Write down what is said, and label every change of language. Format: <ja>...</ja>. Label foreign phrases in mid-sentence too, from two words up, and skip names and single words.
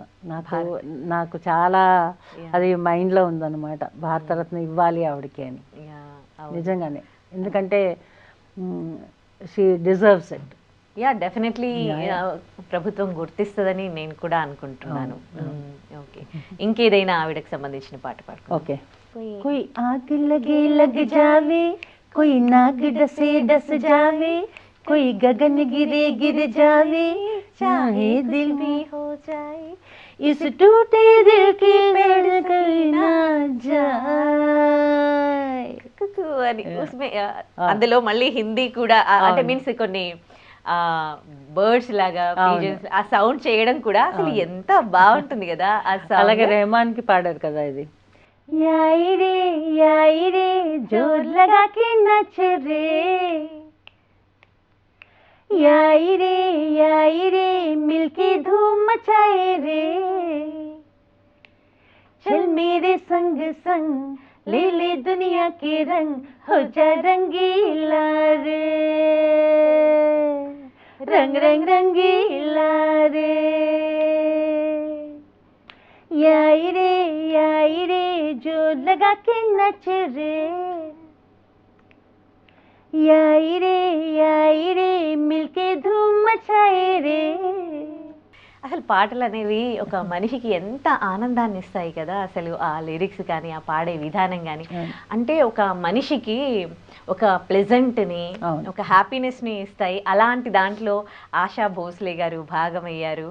<te>నాకు చాలా అది మైండ్లో ఉందన్నమాట, భారతరత్న ఇవ్వాలి ఆవిడకి అని నిజంగానే.</te> <en>ఎందుకంటే she deserves it. yeah definitely</en> <te>ప్రభుత్వం గుర్తిస్తుందని నేను కూడా అనుకుంటున్నాను. ఓకే, ఇంకేదైనా ఆవిడకి సంబంధించిన పాట పాడు. ఓకే.</te> <hi>कोई आग लगे लग जावे, कोई नाग डसे डस जावे, कोई गगन गिरे गिर जावे, चाहे दिल भी हो जाए, इस टूटे दिल की पेड़ कहीं ना जाए</hi> <te>అని ఉస్మే అందులో మళ్ళీ హిందీ కూడా అంటే మీన్స్ కొన్ని బర్డ్స్ లాగా ఆ సౌండ్ చేయడం కూడా అసలు ఎంత బాగుంటుంది కదా. అలాగే రెహమాన్ కి పాడారు కదా ఇది.</te> <hi>याई रे जोर लगा के नच रे, याई रे मिलके धूम मचाए रे, चल मेरे संग संग ले ले दुनिया के रंग, हो जा रंगीला रे, रंग रंग रंगीला रे, याई रे जोर लगा के नच रे, याई रे मिलके धूम मचाए रे.</hi> <te>అసలు పాటలు అనేవి ఒక మనిషికి ఎంత ఆనందాన్ని ఇస్తాయి కదా. అసలు ఆ లిరిక్స్ కానీ ఆ పాడే విధానం కానీ అంటే ఒక మనిషికి ఒక ప్లెజెంట్ని, ఒక హ్యాపీనెస్ని ఇస్తాయి. అలాంటి దాంట్లో ఆశా భోస్లే గారు భాగమయ్యారు.</te>